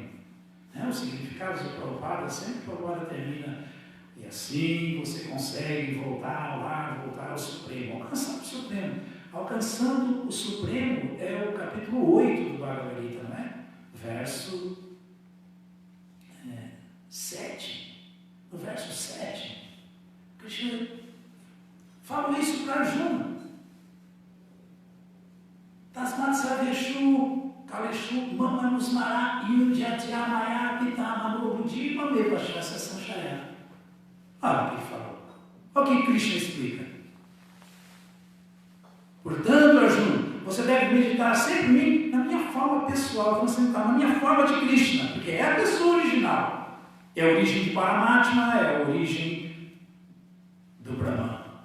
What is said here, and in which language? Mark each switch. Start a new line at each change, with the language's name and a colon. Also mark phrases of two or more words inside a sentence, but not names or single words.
Portuguese: O significado de Prabhupada, sempre Prabhupada termina, e assim você consegue voltar ao lar, voltar ao Supremo, alcançar o Supremo. Alcançando o Supremo é o capítulo 8 do Bhagavad Gita, não é? Verso 7. No verso 7, Krishna fala isso para Arjuna.
Sanskrit: Tasmat Sarveshu Kaleshu Mamanusmara Yudhyatyamaya Pitamano Buddhi Mameva Shasya Sanchaya.
Portuguese: Olha o que ele falou. Olha o que Krishna explica. Portanto, Arjuna, você deve meditar sempre em mim, na minha forma pessoal, transcendental, na minha forma de Krishna, porque é a pessoa original. É a origem de Paramatma, é a origem do Brahman.